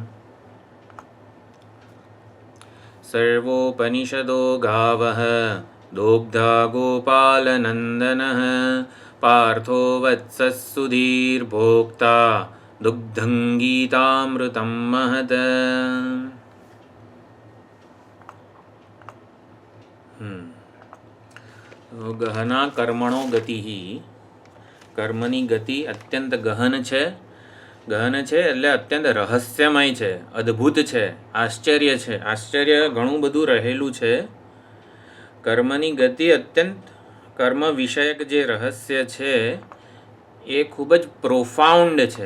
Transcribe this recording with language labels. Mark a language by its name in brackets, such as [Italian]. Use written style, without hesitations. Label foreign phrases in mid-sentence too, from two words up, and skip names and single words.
[Sanskrit] सर्वोपनिषदो गावः दोग्धा गोपालनन्दनः पार्थो वत्सः सुधीर्भोक्ता दुग्धं गीतामृतं महत्। गहना कर्मणो गति [Gujarati] કર્મની ગતિ અત્યંત ગહન છે એટલે અત્યંત રહસ્યમય છે, અદ્ભુત છે, આશ્ચર્ય છે. આશ્ચર્ય ઘણું બધું રહેલું છે. કર્મની ગતિ અત્યંત કર્મ વિષયક જે રહસ્ય છે એ ખૂબ જ પ્રોફાઉન્ડ છે.